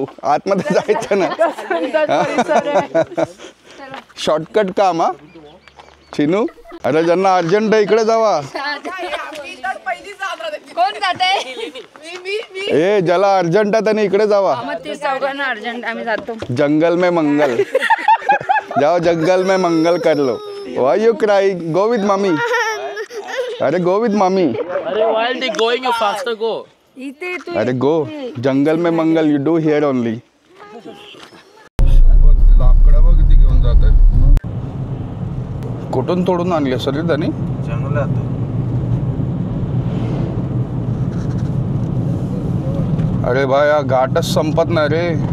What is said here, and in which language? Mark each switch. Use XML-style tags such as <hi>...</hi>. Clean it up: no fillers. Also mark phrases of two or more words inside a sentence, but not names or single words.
<mr>आतमध्ये जायचं ना. शॉर्टकट काम हा चिनू. अरे ज्यांना अर्जंट आहे इकडे जावा. कोण ए ज्याला अर्जंट आहे त्याने इकडे जावा. चौघांना अर्जंट आम्ही जातो.</mr> <hi>जंगल में मंगल. जाओ जंगल में मंगल कर लो.</hi> <en>Why you cry? Go with mami. Are go with mami. अरे while they going you faster go.</en> <mr>इथे तू</mr> <en>अरे गो.</en> <hi>जंगल में मंगल</hi> <en>You do here only.</en> <mr>लाकडं बघ किती घेऊन जात आहेत. कुठून तोडून आणले सर त्यांनी? जंगलात. अरे भाई हा घाटच संपत नाही रे.</mr>